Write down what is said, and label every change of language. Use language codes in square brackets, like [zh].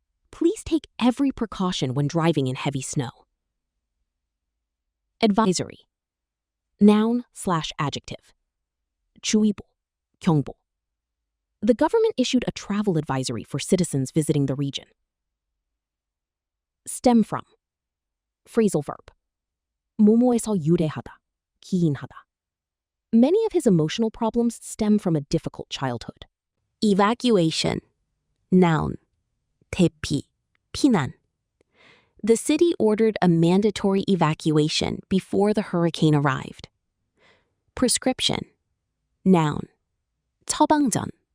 [en] Please take every precaution when driving in heavy snow. Advisory. Noun/adjective. [ko] 주의보, 경보. [en] The government issued a travel advisory for citizens visiting the region. Stem from. Phrasal verb. [ko] 뭐뭐에서 유래하다, 기인하다. [en] Many of his emotional problems stem from a difficult childhood. Evacuation. Noun. [ko] 대피, 피난. [en] The city ordered a mandatory evacuation before the hurricane arrived. Prescription. Noun. [ko] 처방전.